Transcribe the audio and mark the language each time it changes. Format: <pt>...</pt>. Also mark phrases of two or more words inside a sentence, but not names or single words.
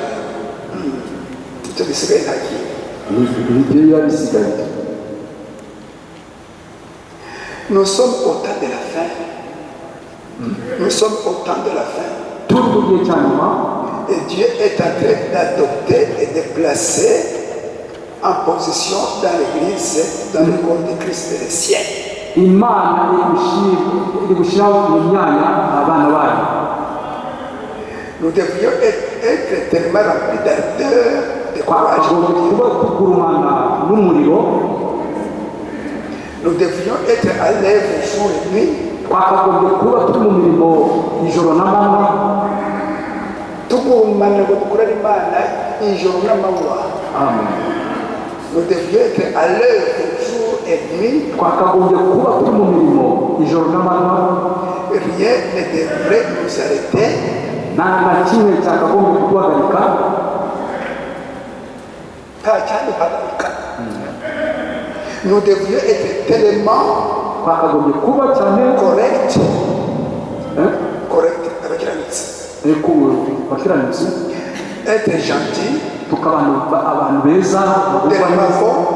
<fr>Nous sommes au temps de la fin. Nous sommes au temps de la fin. Et Dieu est en train d'adopter et de placer en position dans l'église, dans le corps de Christ et les siens.</fr> <rw>imana iri gushyiraho mu myanya abana bayo.</rw> <fr>Nous devrions être tellement remplis d'ardeur, de courage.</fr> <rw>kuba tugurumana n'umuriro.</rw> <fr>Nous devrions être à l'œuvre jour et nuit.</fr> <rw>Twakagombye kuba turi mu mirimo ijoro n'amanywa. Tugurumana ngo dukorere Imana ijoro n'amanywa. Amen.</rw> <fr>Nous devrions être à l'œuvre jour et nuit.</fr> <rw>Twakagombye kuba turi mu mirimo ijoro n'amanywa.</rw> <fr>Rien ne devrait nous arrêter.</fr> <rw>Nta na kimwe cyakagombye kuduhagarika. Nta cyaduhagarika.</rw> <fr>Nous devrions être tellement correct. Correct. Être gentil. Tellement bon.</fr>